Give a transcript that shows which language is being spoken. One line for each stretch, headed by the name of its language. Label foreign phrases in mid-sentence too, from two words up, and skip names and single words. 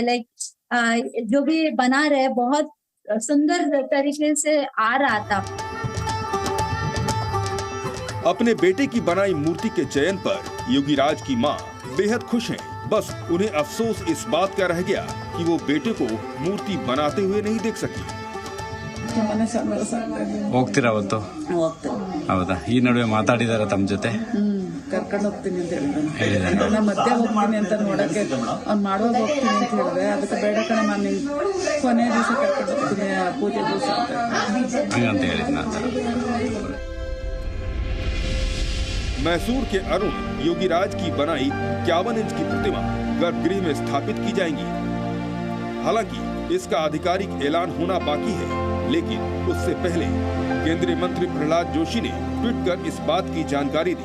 Hindi: लाइक जो भी बना रहे बहुत सुंदर तरीके से आ रहा था। अपने बेटे की बनाई मूर्ति के चयन पर योगी राज की मां बेहद खुश हैं। बस उन्हें अफसोस इस बात का रह गया कि वो बेटे को मूर्ति बनाते हुए नहीं देख सकी।
Kannada: ಹೋಗ್ತೀರಾ ಅವತ್ತು? ಹೌದಾ? ಈ ನಡುವೆ ಮಾತಾಡಿದಾರ ತಮ್ಮ ಜೊತೆ? ಕರ್ಕೊಂಡು ಹೋಗ್ತೀನಿ ಅಂತ ಹೇಳಿದಾನೆ. ನಾನು ಮಧ್ಯೆ ಹೋಗ್ತೀನಿ ಅಂತ ನೋಡಕ್ಕೆ ಅವ್ನು ಮಾಡುವಾಗ ಹೋಗ್ತೀನಿ ಅಂತ ಹೇಳಿದೆ. ಅದಕ್ಕೆ ಬೇಡ ಕಣೆ, ನಾನು ಕೊನೆ ದಿವಸ ಕರ್ಕೊಂಡು ಹೋಗ್ತೀನಿ ಪೂಜೆ ದಿವಸ ಹಂಗಂತ ಹೇಳಿದ್ನ.
Hindi: मैसूर के अरुण योगी राज की बनाई 51 इंच की प्रतिमा गर्भगृह में स्थापित की जाएंगी। हालांकि इसका आधिकारिक ऐलान होना बाकी है, लेकिन उससे पहले केंद्रीय मंत्री प्रहलाद जोशी ने ट्वीट कर इस बात की जानकारी दी।